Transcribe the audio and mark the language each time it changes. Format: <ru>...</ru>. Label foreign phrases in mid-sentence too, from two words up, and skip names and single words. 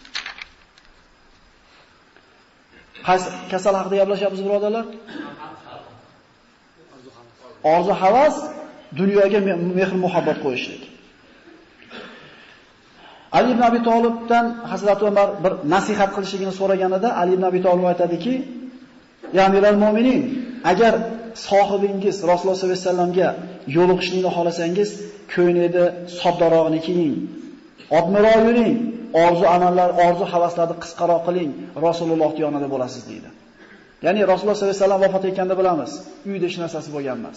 <uz>Qaysi kasal haqida gaplashyapmiz, birodarlar? Orzu havas, dunyoga mehr muhabbat qo'yishlik. Ali ibn Abi Talibdan Hazrat Umar bir nasihat qilishligini so'raganida Ali ibn Abi Talib aytadiki:</uz> <ar>"يا أمير المؤمنين,</ar> <uz>agar sohibingiz Rasululloh</uz> <ar>صلى الله عليه وسلم</ar> <uz>yo'liqishni xohlasangiz, ko'nglida soddarog'ini kiying, odmiroq yuring, orzu amallar, orzu havaslarni qisqaroq qiling, Rasulullohning yonida bo'lasiz" deydi. Ya'ni Rasululloh</uz> <ar>صلى الله عليه وسلم</ar> <uz>vafot etganda bilamiz, uyda hech narsasi bo'lgan emas.</uz>